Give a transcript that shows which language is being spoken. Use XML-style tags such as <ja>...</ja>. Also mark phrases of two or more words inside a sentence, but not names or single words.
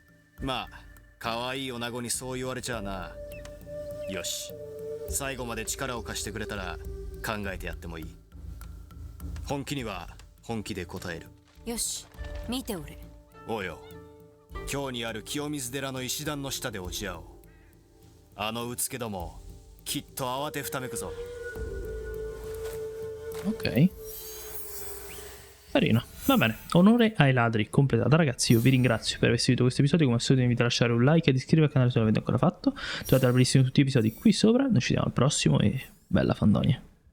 <ja>まあ可愛い女子にそう言われちゃあなよし最後まで力を貸してくれたら考えてやってもいい本気には本気で答えるよし見ておれ。おうよ今日にある清水寺の石段の下で落ち合おうあのうつけどもきっと慌てふためくぞ</ja> <it>Ok. Carino. Va bene. Onore ai ladri. Completata. Ragazzi, io vi ringrazio per aver seguito questo episodio. Come al solito vi invito a lasciare un like ed iscrivervi al canale se non l'avete ancora fatto. Trovate la playlist di tutti gli episodi qui sopra. Noi ci vediamo al prossimo e bella fandonia.</it>